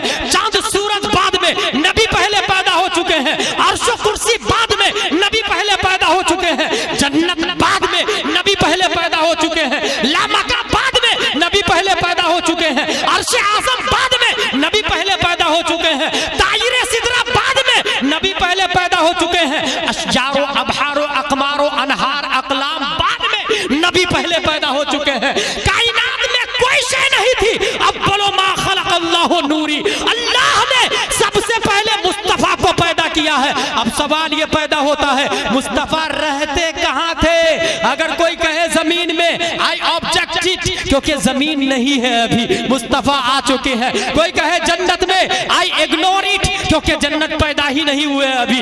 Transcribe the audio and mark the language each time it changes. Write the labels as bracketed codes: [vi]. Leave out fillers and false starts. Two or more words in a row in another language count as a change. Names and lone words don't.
[hi] हैं, चांद सूरज बाद में, नबी पहले पैदा हो चुके हैं, अर्श कुर्सी बाद में, नबी पहले पैदा हो चुके हैं, जन्नत बाद में, नबी पहले पैदा हो चुके हैं, लामका बाद में, नबी पहले पैदा हो चुके हैं, अर्श आज़म बाद में, नबी पहले पैदा हो चुके हैं, तायरे सिदरा बाद में, नबी पहले पैदा हो चुके हैं, अशजारो अबहारो अकमारो अनहार अकलाम बाद में, नबी पहले पैदा हो चुके हैं। कायनात में कोई शय नहीं थी, [ar] أول ما خلق الله نوري, [hi] अल्लाह ने सबसे पहले मुस्तफा को पैदा किया है। अब सवाल ये पैदा होता है, मुस्तफा रहते कहाँ थे? अगर कोई कहे जमीन में, [en] I object it, [hi] क्योंकि जमीन नहीं है अभी, मुस्तफा आ चुके हैं। कोई कहे जन्नत में, [en] I ignore it, [hi] क्योंकि जन्नत पैदा ही नहीं हुए अभी।